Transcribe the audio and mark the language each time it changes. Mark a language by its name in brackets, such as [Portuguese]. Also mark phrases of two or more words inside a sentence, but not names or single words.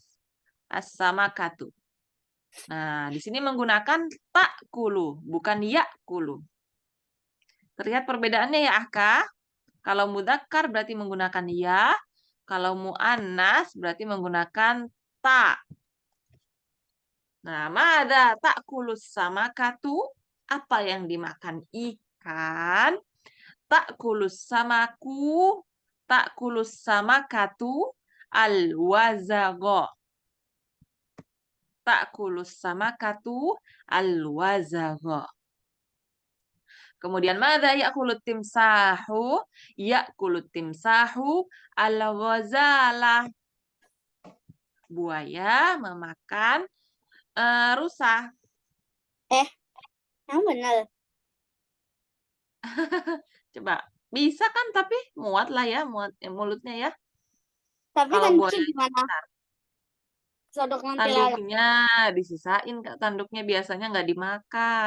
[Arabic] As-samakatu. [Indonesian] Nah, di sini menggunakan ta'kulu, bukan ya'kulu. Terlihat perbedaannya ya, Ahka? Kalau mudzakkar berarti menggunakan ya, kalau mu'annas berarti menggunakan ta. [Arabic] Nah, ماذا تأكل السمكة? [Indonesian] Apa yang dimakan ikan? [Arabic] تأكل السمك تأكل السمكة الوزغ. تأكل السمكة الوزغ. Kemudian ماذا يأكل التمساح? يأكل التمساح الغزال. [Indonesian] Buaya memakan rusa. Yang benar. Coba. Bisa kan tapi muat lah ya, muat mulutnya ya. Tapi Kalau tanduknya buaya gimana? Sodok nanti lalat. tanduknya disisain, Kak. Tanduknya biasanya nggak dimakan.